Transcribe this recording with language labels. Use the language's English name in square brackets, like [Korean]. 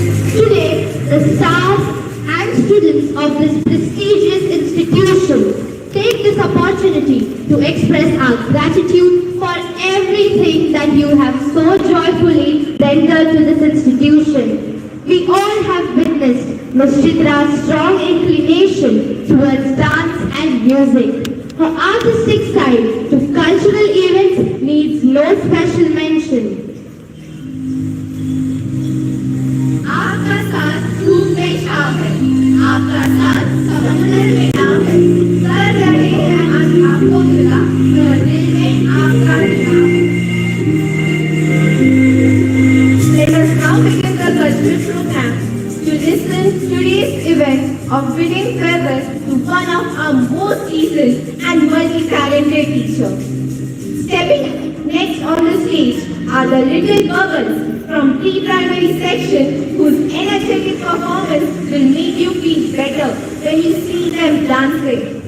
[English] Today, the staff and students of this prestigious institution take this opportunity to express our gratitude for everything that you have so joyfully rendered to this institution. We all have witnessed Ms. Chitra's strong inclination towards dance and music. Her artistic side to cultural events needs no special mention. [Hindi] आपका साथ धूप में छाव है, आपका साथ समंदर में नाव है, कर रहे हैं हम आपको मिला, तो दिल में आपका नाम है। [English] Let us now begin the cultural program to listen today's event of winning feathers to one of our most seasoned and multi-talented teachers. Stepping next on the stage are the little bubbles from pre-primary section whose energetic performance will make you feel better when you see them dancing.